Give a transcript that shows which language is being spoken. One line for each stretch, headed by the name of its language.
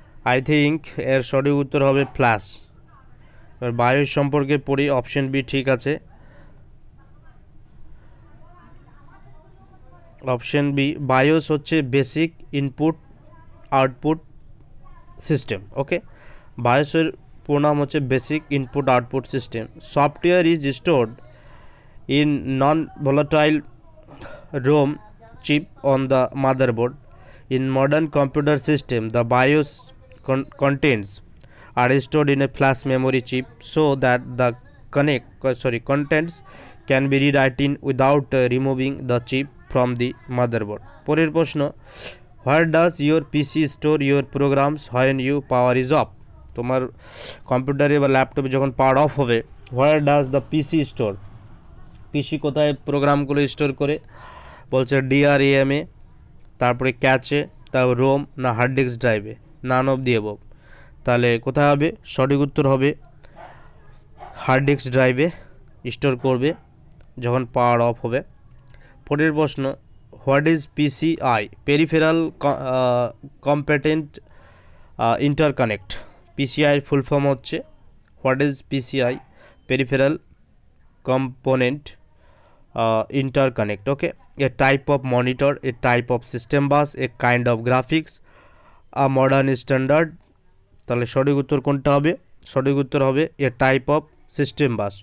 English: I think
Bangla: এর সঠিক উত্তর হবে ফ্ল্যাশ। এবার বায়োস সম্পর্কে পড়ি, অপশন বি ঠিক আছে, অপশন বি। বায়োস হচ্ছে বেসিক ইনপুট আউটপুট সিস্টেম। ওকে, বায়োসের পুরো নাম হচ্ছে basic input output system.
English: Software is stored in non volatile ROM chip on the motherboard. In modern computer system, the BIOS contents are stored in a flash memory chip so that the contents can be rewritten without removing the chip from the motherboard.
Bangla: পরের প্রশ্ন,
English: where does your PC store your programs when your power is off?
Bangla: তোমার কম্পিউটারে বা ল্যাপটপে যখন power of হবে,
English: where does the PC store?
Bangla: পিসি কোথায় প্রোগ্রামগুলো স্টোর করে? বলছে DRAM এ, তারপরে ক্যাচে, তারপর রোম না হার্ড ডিস্ক ড্রাইভে,
English: None of the above.
Bangla: তাহলে কোথায় হবে? সঠিক উত্তর হবে হার্ড ডিস্ক ড্রাইভে স্টোর করবে যখন পাওয়ার অফ হবে। পরের প্রশ্ন,
English: What is PCI? Peripheral competent interconnect. PCI full form হচ্ছে what is PCI? Peripheral component interconnect. Okay, a type of monitor, a type of system bus, a kind of graphics, a modern standard.
Bangla: তাহলে সঠিক উত্তর কোনটা হবে? সঠিক উত্তর হবে
English: a type of system bus.